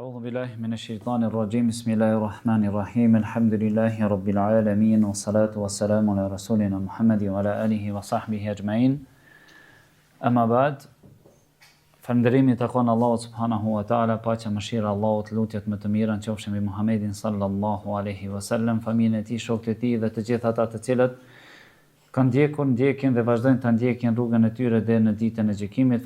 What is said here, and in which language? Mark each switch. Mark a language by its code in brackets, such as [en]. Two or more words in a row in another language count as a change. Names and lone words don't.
[ar] بالله من الشيطان الرجيم. بسم الله الرحمن الرحيم. الحمد لله رب العالمين والصلاة والسلام على رسولنا محمد وعلى آله وصحبه أجمعين. أما بعد. [sq] Falënderimi takon Allahut [ar] سبحانه وتعالى, [sq] paqja mëshira Allahut, lutjet më të mira qofshin mbi Muhammedin [ar] صلى الله عليه وسلم, [sq] familjen e tij, shokët e tij dhe të gjithë ata të cilët kanë ndjekur, ndjekin dhe vazhdojnë ta ndjekin rrugën e tyre deri në ditën e gjykimit.